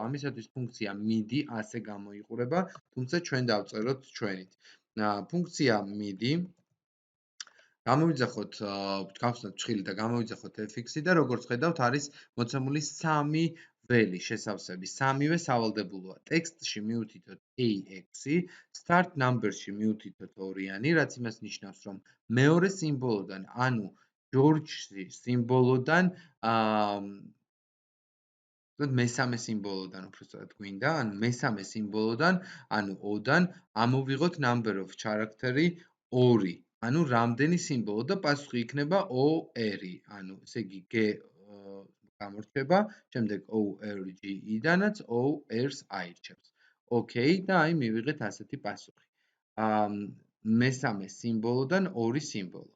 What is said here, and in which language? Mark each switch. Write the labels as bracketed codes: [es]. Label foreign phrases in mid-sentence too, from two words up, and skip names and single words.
[ka] ამისათვის ფუნქცია midi ასე გამოიყურება, თუმცა ჩვენ დავწეროთ ჩვენით. ფუნქცია midi გამოვიძახოთ, გავხსნათ ფშხილი და გამოვიძახოთ fx-ი და როგორც ხედავთ არის მოცემული 3 ველი შესავსები, სამივე სავალდებულოა. ტექსტში მივუთითოთ ax-ი, [en] start number-ში [ka] მივუთითოთ ორიანი, რაც იმას ნიშნავს, რომ მეორე სიმბოლოდან, ანუ ჯორჯის სიმბოლოდან მესამე სიმბოლოდან უბრალოდ გვინდა, ანუ მესამე სიმბოლოდან, ანუ O-დან ამოვიღოთ [en] number of character-ი [ka] 2, ანუ რამდენი სიმბოლო და პასუხი იქნება O2, ანუ ესე იგი G გამორჩება, შემდეგ ORG-დანაც O2-ს აირჩევს. Okay, და აი მივიღეთ ასეთი პასუხი. მესამე სიმბოლოდან 2 სიმბოლო.